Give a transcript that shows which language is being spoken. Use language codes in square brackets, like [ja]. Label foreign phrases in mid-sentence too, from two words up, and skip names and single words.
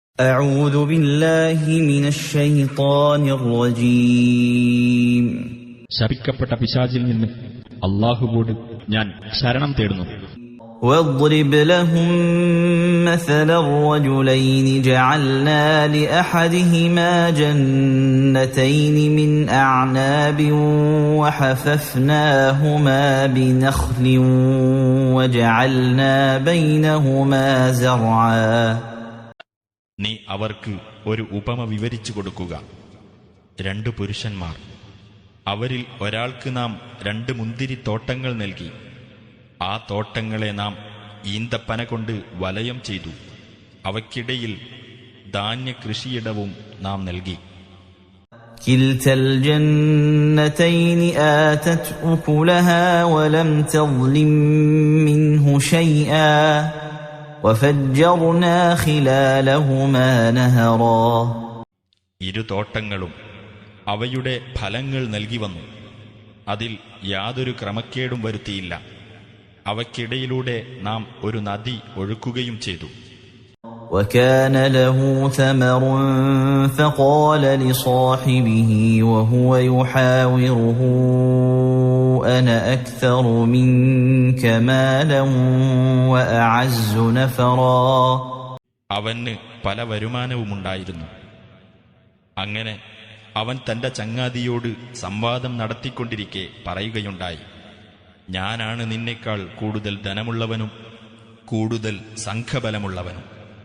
[ar] أعوذ بالله من الشيطان الرجيم [ml] ശപിക്കപ്പെട്ട പിശാചിൽ നിന്ന് അല്ലാഹുവോട് ഞാൻ ശരണം തേടുന്നു. [ar] واضرب لهم مثلا الرجلين جعلنا لأحدهما جنتين من أعناب وحففناهما بنخل وجعلنا بينهما زرعا. [ml] നീ അവർക്ക് ഒരു ഉപമ വിവരിച്ചു കൊടുക്കുക. 2 പുരുഷന്മാർ, അവരിൽ ഒരാൾക്ക് നാം 2 മുന്തിരിത്തോട്ടങ്ങൾ നൽകി. ആ തോട്ടങ്ങളെ നാം ഈന്തപ്പന കൊണ്ട് വലയം ചെയ്തു. അവയ്ക്കിടയിൽ ധാന്യകൃഷിയിടവും നാം നൽകി. [ar] كلتا الجنتين آتت أكلها ولم تظلم منه شيئا وفجرنا خلالهما نهرا. [ml] 2 തോട്ടങ്ങളും അവയുടെ ഫലങ്ങൾ നൽകി വന്നു. അതിൽ യാതൊരു ക്രമക്കേടും വരുത്തിയില്ല. അവയ്ക്കിടയിലൂടെ നാം ഒരു നദി ഒഴുക്കുകയും ചെയ്തു. [ar] وكان له ثمر فقال لصاحبه وهو يحاوره أنا أكثر منك مالا وأعز نفرا. [ml] അവന് പല വരുമാനവുമുണ്ടായിരുന്നു. അങ്ങനെ അവൻ തന്റെ ചങ്ങാതിയോട് സംവാദം നടത്തിക്കൊണ്ടിരിക്കെ പറയുകയുണ്ടായി, ഞാനാണ് നിന്നേക്കാൾ കൂടുതൽ ധനമുള്ളവനും കൂടുതൽ സംഘബലമുള്ളവനും.